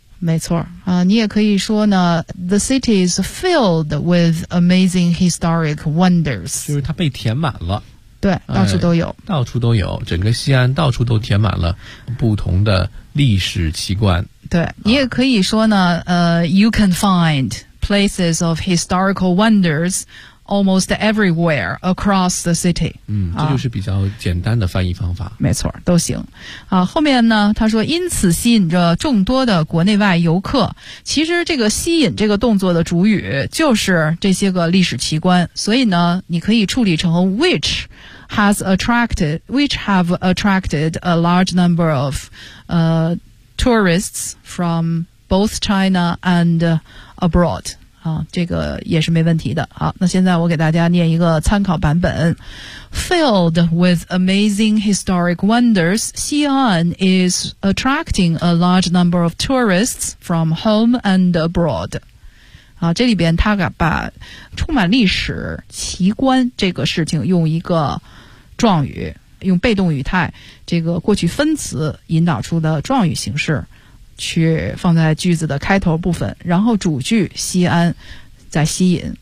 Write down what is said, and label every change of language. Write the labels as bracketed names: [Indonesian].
[Chinese] 没错啊，你也可以说呢 [English] the city is filled with amazing historic wonders， [Chinese] 就是它被填满了，对，到处都有，到处都有，整个西安到处都填满了不同的历史奇观。对，你也可以说呢 [English] you can find places of historical wondersalmost everywhere across the city。 [Chinese] 嗯，这就是比较简单的翻译方法。没错，都行啊。后面呢他说因此吸引着众多的国内外游客，其实这个吸引这个动作的主语就是这些个历史奇观，所以呢你可以处理成 [English] which have attracted a large number of tourists from both China and abroad。 [Chinese] 啊，这个也是没问题的。好，那现在我给大家念一个参考版本。 [English] Filled with amazing historic wonders, Xi'an is attracting a large number of tourists from home and abroad。 [Chinese] 啊，这里边他把充满历史奇观这个事情用一个状语，用被动语态这个过去分词引导出的状语形式去放在句子的开头部分，然后主句西安在吸引。